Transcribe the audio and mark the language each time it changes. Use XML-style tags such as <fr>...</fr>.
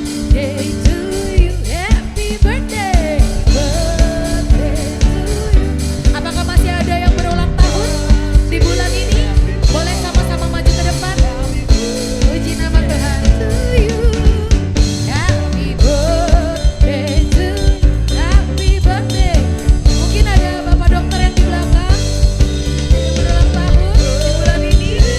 <en>Day to you, happy birthday, birthday to you.</en> <id>Apakah masih ada yang berulang tahun di bulan ini? Boleh sama-sama maju ke depan. Puji nama Tuhan.</id> <en>To you, happy birthday to you, happy birthday.</en> <id>Mungkin ada Bapak dokter yang di belakang yang berulang tahun di bulan ini.</id>